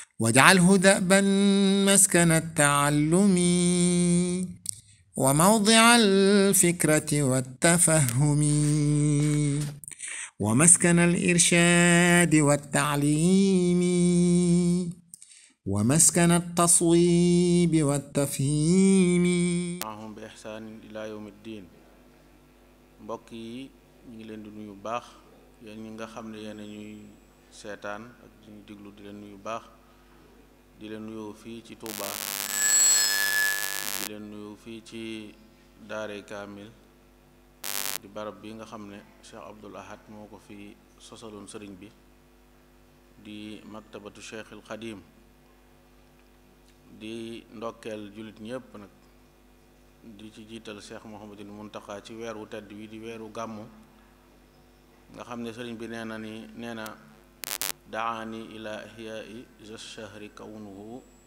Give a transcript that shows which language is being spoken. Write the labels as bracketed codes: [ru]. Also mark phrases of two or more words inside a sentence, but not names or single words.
[ar] واجعله دأبا مسكن التعلم وموضع الفكرة والتفهم ومسكن الإرشاد والتعليم ومسكن التصويب والتفهيم معهم بإحسان إلى يوم الدين. [wo] mbokk yi ñu ngi leen di nuyu baax yéen ñi nga xam ne yéen a ñuy seetaan ak di ñu diglu di leen nuyu baax di leen nuyoo fii ci Touba di leen nuyu fii ci Daaray Kaamil di barab bi nga xam ne Cheikh Abdoul Ahad moo ko fi sosaloon sëriñ bi di maktabatu Cheikhul Xadim di ndokkeel jullit ñépp nag di ci jiital Cheikh Mouhamadul Muntaqa ci weer wu tedd wi di weeru gàmmu nga xam ne sëriñ bi nee na [ar] داعٍ إلى إحياء شهر كونه